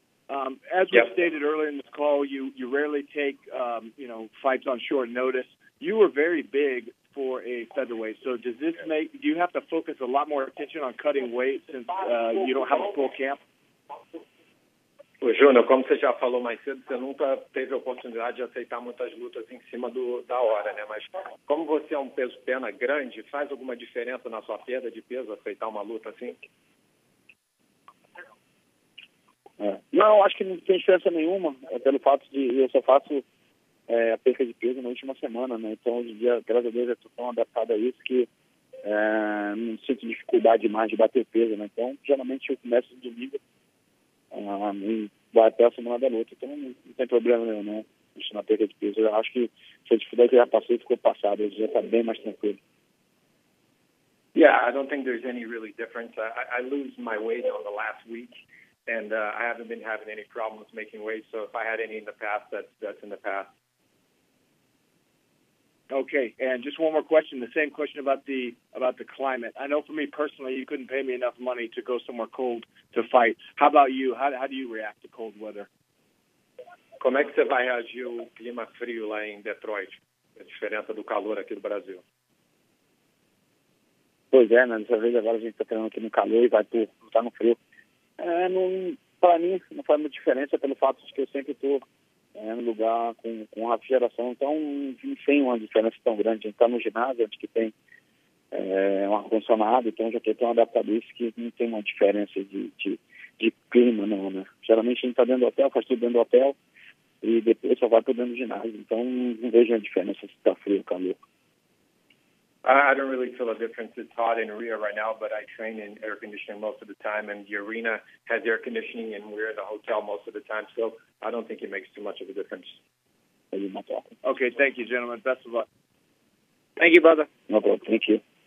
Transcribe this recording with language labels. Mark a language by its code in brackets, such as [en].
[en] As we stated earlier in this call, you rarely take fights on short notice. You were very big for a featherweight, so do you have to focus a lot more attention on cutting weight since you don't have a full camp? [pt] Ô, Júnior, como você já falou mais cedo, você nunca teve a oportunidade de aceitar muitas lutas em cima da hora, né? Mas como você é um peso-pena grande, faz alguma diferença na sua perda de peso aceitar uma luta assim? Não, acho que não tem diferença nenhuma, pelo fato de eu só faço a perca de peso na última semana, né? Então, hoje em dia, graças a Deus, eu estou tão adaptado a isso que não sinto dificuldade demais de bater peso, né? Então, geralmente eu começo no domingo e vai até a semana da luta. Então, não tem problema nenhum, não. Isso na perda de peso. Eu acho que se a dificuldade que eu já passei ficou passada. Eu já está bem mais tranquilo. [en] Yeah, I don't think there's any really difference. I lose my weight on the last week, and I haven't been having any problems making weight. So if I had any in the past, that's in the past. Okay, and just one more question. The same question about the climate. I know for me personally, you couldn't pay me enough money to go somewhere cold to fight. How about you? How do you react to cold weather? [pt] Como é que você vai reagir ao clima frio lá em Detroit? A diferença do calor aqui do Brasil. Pois é, né? Dessa vez agora a gente está treinando aqui no calor e vai lutar no frio. Para mim, não faz muita diferença pelo fato de que eu sempre estou no lugar com refrigeração. Então, não tem uma diferença tão grande. A gente está no ginásio, onde que tem um ar-condicionado, então já estou tão adaptado a isso que não tem uma diferença de clima, não, né? Geralmente a gente está dentro do hotel, faz tudo dentro do hotel e depois só vai para dentro do ginásio. Então, não vejo a diferença se está frio ou calor. [en] I don't really feel a difference. It's hot in Rio right now, but I train in air conditioning most of the time, and the arena has air conditioning, and we're in the hotel most of the time, so I don't think it makes too much of a difference. Okay, thank you, gentlemen. Best of luck. Thank you, brother. No problem. Thank you.